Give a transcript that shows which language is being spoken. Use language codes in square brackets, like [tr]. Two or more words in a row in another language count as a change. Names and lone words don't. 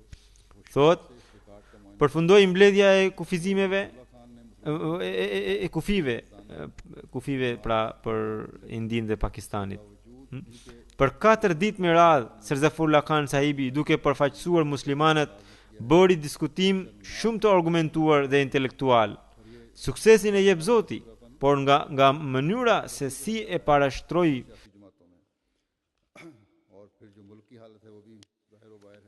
[sq] Thot, përfundoi mbledhja e kufizimeve e kufive pra për Indin dhe Pakistanit. Për 4 ditë me radhë, Sirzafullah Khan sahibi, duke përfaqësuar muslimanët, bëri diskutim shumë të argumentuar dhe intelektual. Suksesin e jep Zoti, por nga mënyra se si e parashtroi [ur] اور پھر جو ملک کی حالت ہے وہ بھی ظاہر و باہر ہے.